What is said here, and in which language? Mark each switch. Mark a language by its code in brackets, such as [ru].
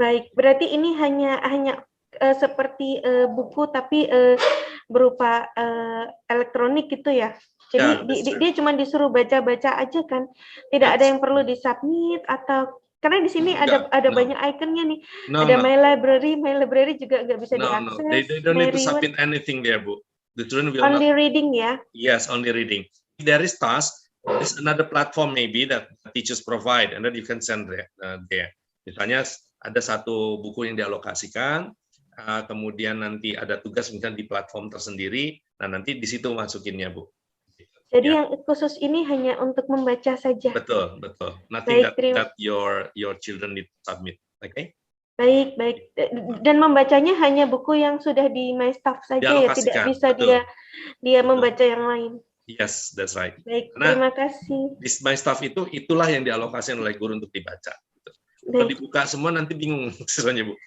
[id] Baik, berarti ini hanya seperti buku tapi berupa elektronik gitu ya. Jadi dia cuma disuruh baca-baca aja kan. Tidak ada yang perlu disubmit atau karena di sini ada banyak ikonnya nih. Ada My Library juga nggak bisa diakses. [en] No. They don't need to submit anything there, Bu. The children will only reading ya. Yes, only reading. If there is task, there's another platform maybe that teachers provide, and then you can send there. [id] Misalnya ada satu buku yang dialokasikan. Kemudian nanti ada tugas misalnya di platform tersendiri, nah nanti di situ masukinnya, Bu. Jadi yang khusus ini hanya untuk membaca saja. Betul. [en] Nothing that your children need to submit, okay? [id] Baik. Dan membacanya hanya buku yang sudah di My Stuff saja ya, tidak bisa dia membaca yang lain. [en] Yes, that's right. [id] Baik, terima kasih. Di My Stuff itulah yang dialokasikan oleh guru untuk dibaca. Kalau dibuka semua nanti bingung siswanya, Bu.